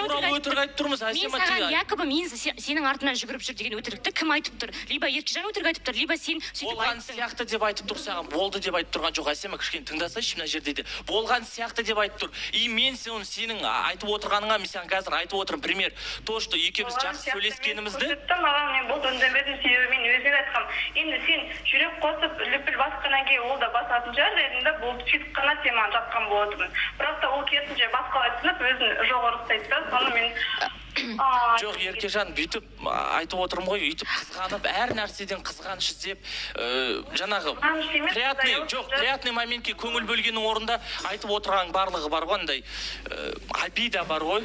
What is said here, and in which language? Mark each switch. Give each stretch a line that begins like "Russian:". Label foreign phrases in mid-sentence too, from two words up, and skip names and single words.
Kazakh: өтірік айтып тұрмыз, Асема. Мен саған якобы мен сенің артынан жүгіріп жүр деген өтірікті кім айтып тұр? Либо Еркежан өтірік айтып тұр, либо сен сөйтіп болған сияқты деп айтып тұр саған, болды деп айтып тұрған жоқ. Асема, кішкене тыңдасайшы мына жерде де. Болған сияқты деп айтып тұр. И мен сенің айтып отырғаныңа мен саған қазір айтып отырмын. Пример, то, что екеуміз жақсы сөйлескенімізді. Маған мен бұл үндемедім, себебі мен өзіме айтқам. Енді сен жүрек қосып лүпіл басқаннан кейін ол да басатын шығар дедім, болды сөйтіп қана сен маған жатқан болатынмын. бірақ та ол керісінше басқалай түсініп өзін жоқ ұрыстайды да, соны мен жоқ, Еркежан, бүйтіп айтып отырмын ғой, өйтіп қызғанып, әр нәрседен қызғаныш іздеп, жаңағы приятный моментке көңіл бөлгеннің орнында айтып отырған барлығы бар ғой, андай обида бар ғой.